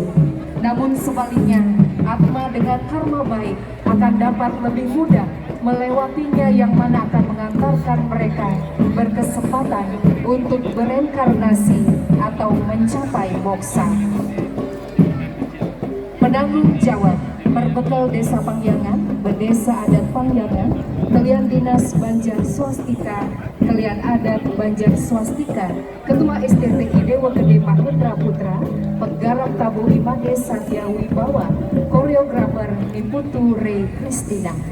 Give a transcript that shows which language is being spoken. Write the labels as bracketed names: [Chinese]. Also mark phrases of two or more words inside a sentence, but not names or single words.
[Indonesian] Namun sebaliknya, atma dengan karma baik akan dapat lebih mudah melewatinya, yang mana akan mengantarkan mereka berkesempatan untuk bereinkarnasi atau mencapai moksa. Penanggung jawab berbekal Desa Pangyangan, Berdesa Adat Pangyangan, Kalian Dinas Banjar Swastika, Kalian Adat Banjar Swastika, Ketua STTI Dewa Gede Mahendra Putra, Penggarap Tabu Imade Satya Wibawa, Koreografer Niputu Ray Kristina.